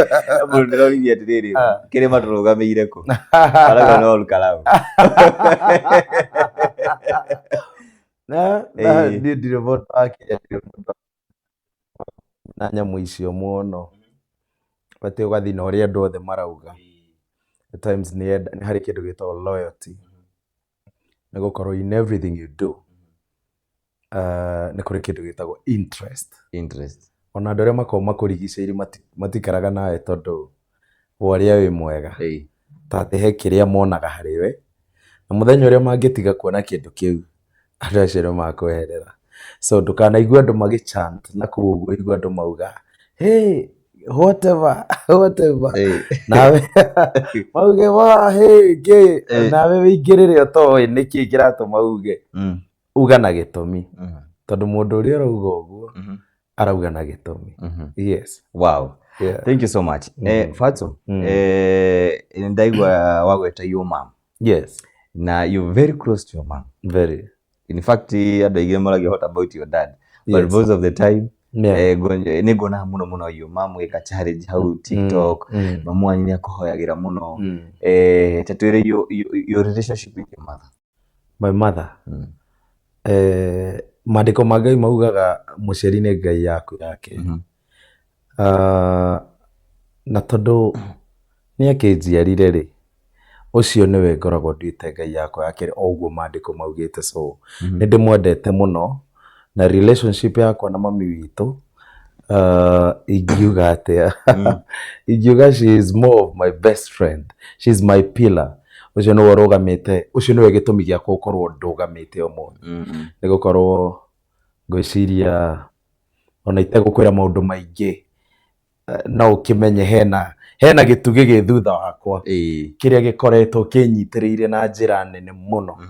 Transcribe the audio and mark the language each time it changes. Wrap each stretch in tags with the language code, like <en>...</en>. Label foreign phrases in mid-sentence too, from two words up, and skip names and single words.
<ki>Mũndũ ndĩroririe atĩrĩrĩ kĩrĩma tũrũgamĩire kũ? Karau no karau. Na niĩ ndirĩ mũndũ wakĩendia na nyamũ icio mũno. Batiĩ ũgathiĩ na ũrĩa andũ othe marauga.</ki> <en>At times</en> <ki>nĩ harĩ kĩndũ gĩtagwo loyalty. Nĩ gũkorwo</ki> <en>in everything you do</en> <ki>nĩ kũrĩ kĩndũ gĩtagwo interest. Ona andũ arĩa makoragwo makũrigicĩirie matikaraga nawe tondũ wa ũrĩa wĩ mwega. Ta atĩ he kĩrĩa monaga harĩ we, na mũthenya ũrĩa mangĩtiga kuona kĩndũ kĩu andũ acio nĩ makweherera. So ndũkanaigue andũ magĩ-chant na kũu ũguo igue andũ mauga</ki> <en>hey whatever</en> <ki>nawe mauge wa hey gay nawe wĩingĩrĩre ũtoĩ nĩkĩ kĩratũma uge. Uga na gĩtũmi tondũ mũndũ ũrĩa ũrauga ũguo arauga na gĩtũmi. Yes.</ki> <en>Wow. Yeah. Thank you so much.</en> <ki>Fatxo, ndaigua wagweta</ki> <en>your mom.</en> <ki>Yes.</ki> <en>Na you're very close to your mom. Very. In fact,</en> <ki>andũ aingĩ maragia</ki> <en>what about your dad? But most of the time</en> <ki>nĩ nguona mũno</ki> <en>your mom gĩka challenge hau TikTok.</en> <ki>Mamu wanyu nĩ akũhoyagĩra mũno. Ta twĩre</ki> <en>your relationship with your mother. My mother.</en> <ki>Maandĩko ma Ngai maugaga mũciari nĩ Ngai yaku yake. Na tondũ nĩ akĩnjiarire rĩ, ũcio nĩwe ngoragwo nduĩte Ngai yakwa yake o ũguo maandĩko maugĩte. So nĩ ndĩmwendete mũno na relationship yakwa na mami witũ ingiuga atĩa.</ki> <en>Ingiuga she is more of my best friend. She is my pillar.</en> <ki>Ũcio nĩwe ũrũgamĩte, ũcio nĩwe gĩtũmi gĩakwa gũkorwo ndũgamĩte ũmũthĩ. Nĩ gũkorwo ngwĩciria ona itegũkwĩra maũndũ maingĩ no ũkĩmenye hena gĩtugĩ gĩ thutha wakwa kĩrĩa gĩkoretwo kĩnyitĩrĩire na njĩra nene mũno.</ki>